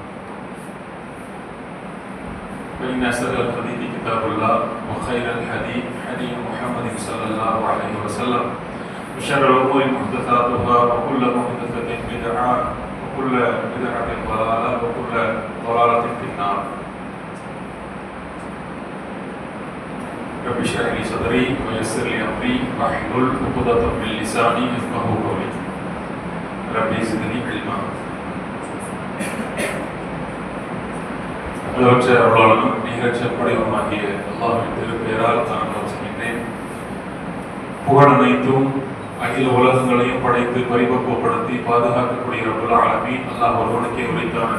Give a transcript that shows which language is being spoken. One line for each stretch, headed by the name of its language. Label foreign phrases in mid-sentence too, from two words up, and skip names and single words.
Arabic: فإن أصدق الحديث كتاب الله وخير الحديث حديث محمد صلى الله عليه وسلم وشر الأمور محدثاتها وكل محدثة بدعة وكل بدعة ضلالة وكل ضلالة في النار. رب اشرح لي صدري ويسر لي أمري واحلل عقدة من لساني يفقهوا قولي. رب زدني علما.
Tamil: அளவற்ற அருளாளனும் நிகரற்ற படைவமாகிய அல்லாஹ்வின் திருப்பெயரால் நான் வசிக்கின்றேன். புகழ் அனைத்தும் அகில உலகங்களையும் படைத்து பரிபக்குவப்படுத்தி பாதுகாக்கக்கூடிய
Arabic: رب العالمين
Tamil: அல்லாஹ் ஒருவனுக்கே உரித்தானது.